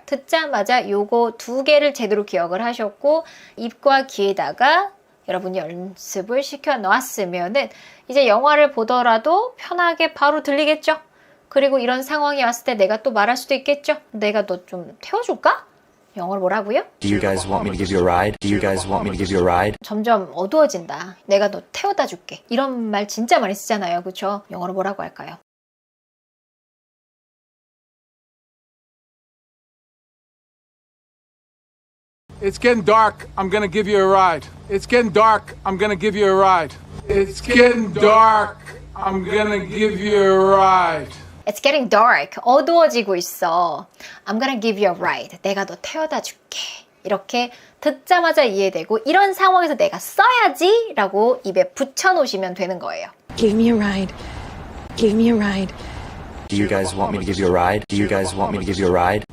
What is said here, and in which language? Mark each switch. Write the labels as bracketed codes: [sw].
[ko] 듣자마자 요거 2개를 제대로 기억을 하셨고 입과 귀에다가 여러분이 연습을 시켜 놓았으면은 이제 영화를 보더라도 편하게 바로 들리겠죠? 그리고 이런 상황이 왔을 때 내가 또 말할 수도 있겠죠? 내가 너 좀 태워줄까? 영어로 뭐라고요? [en] Do you guys want me to give you a ride? Do you guys want me to give you a ride? [ko] 점점 어두워진다. 내가 너 태워다 줄게. 이런 말 진짜 많이 쓰잖아요. 그쵸? 영어로 뭐라고 할까요? [en] It's getting dark. I'm gonna give you a ride. It's getting dark. I'm gonna give you a ride. It's getting dark. I'm gonna give you a ride. It's getting dark. [ko] 어두워지고 있어. [en] I'm gonna give you a ride. [ko] 내가 너 태워다 줄게. 이렇게 듣자마자 이해되고 이런 상황에서 내가 써야지 라고 입에 붙여놓으시면 되는 거예요. [en] Give me a ride. Give me a ride. Do you guys want me to give you a ride? Do you guys want me to give you a ride?